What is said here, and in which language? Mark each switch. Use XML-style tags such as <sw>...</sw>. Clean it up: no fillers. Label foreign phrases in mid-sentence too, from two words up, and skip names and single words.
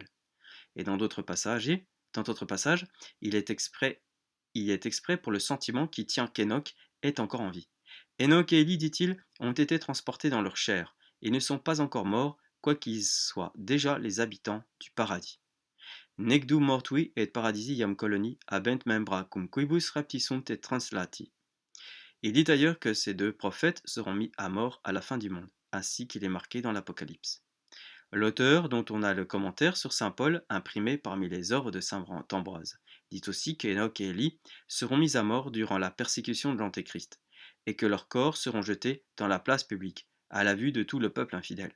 <fr>Et dans d'autres passages, il est exprès pour le sentiment qui tient qu'Enoch est encore en vie. Enoch et Élie, dit-il, ont été transportés dans leur chair, et ne sont pas encore morts, quoiqu'ils soient déjà les habitants du paradis.</fr> <la>Necdu mortui et paradisi iam coloni habent membra cum quibus raptisunt et translati.</la> <fr>Il dit ailleurs que ces deux prophètes seront mis à mort à la fin du monde, ainsi qu'il est marqué dans l'Apocalypse. L'auteur, dont on a le commentaire sur saint Paul, imprimé parmi les œuvres de saint Ambroise, dit aussi qu'Enoch et Élie seront mis à mort durant la persécution de l'Antéchrist, et que leurs corps seront jetés dans la place publique, à la vue de tout le peuple infidèle.</fr>